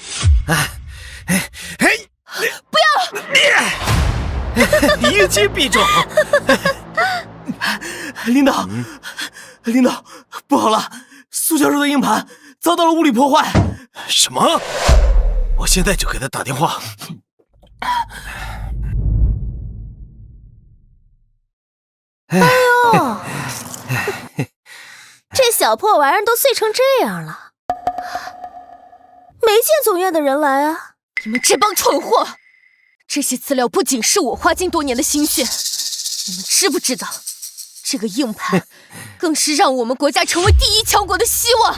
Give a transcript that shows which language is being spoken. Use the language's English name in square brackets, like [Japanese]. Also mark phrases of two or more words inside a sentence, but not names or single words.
[Chinese] 不要！一击必中。领导，领導，不好了，蘇教授的硬盤遭到了物理破壞。什麼？我現在就給他打電話。哎呦，這小破玩意兒都碎成這樣了，沒見總院的人來啊！你們這幫蠢貨，這些資料不僅是我花盡多年的心血，你們知不知道，這個硬盤更是讓我們國家成為第一強國的希望。